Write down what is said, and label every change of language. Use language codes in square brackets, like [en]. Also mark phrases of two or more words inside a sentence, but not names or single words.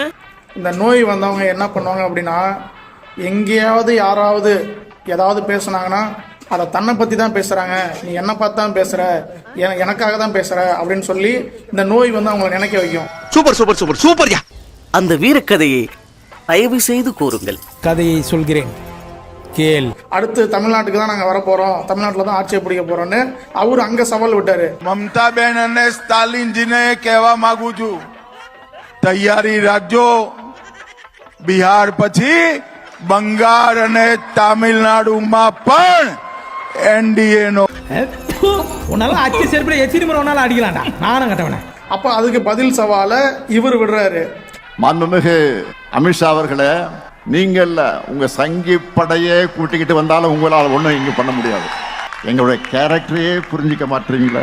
[ta] இந்த நோய் வந்தவங்க என்ன பண்ணுவாங்க அப்படின்னா, எங்கேயாவது யாராவது ஏதாவது பேசுனாங்கன்னா அதை தன்னை பற்றி தான் பேசுகிறாங்க, நீ என்னை பார்த்து தான் பேசுகிற, எனக்காக தான் பேசுகிற அப்படின்னு சொல்லி இந்த நோய் வந்து அவங்களை நினைக்க வைக்கும். சூப்பர் சூப்பர் சூப்பர் சூப்பர்யா. அந்த வீரக்கதையை தயவு செய்து கூறுங்கள். கதையை சொல்கிறேன் கேள். அடுத்து தமிழ்நாட்டுக்கு தான் நாங்கள் வரப்போகிறோம், தமிழ்நாட்டில் தான் ஆட்சியை பிடிக்க போகிறோன்னு அவர் அங்கே சவால் விட்டார். [gu] મમતા બેન અને સ્ટાલિનજીને કહેવા માંગુ છું, તૈયારી રાખજો. બિહાર પછી બંગાળ અને તામિલનાડુમાં પણ NDA નો [ta] உன்னால ஆட்சி சேர்ப்பில் எத்தனை முறை ஒன்னால அடிக்கலாம்டா, நானும் கட்டவனே. அப்போ அதுக்கு பதில் சவாலை இவர் விடுறாரு. மாண்புமிகு அமித்ஷா அவர்களே, நீங்கள் உங்க சங்கி படையே கூட்டிக்கிட்டு வந்தாலும் உங்களால் ஒன்றும் இங்க பண்ண முடியாது. எங்களுடைய கேரக்டரையே புரிஞ்சிக்க மாட்டீங்களா?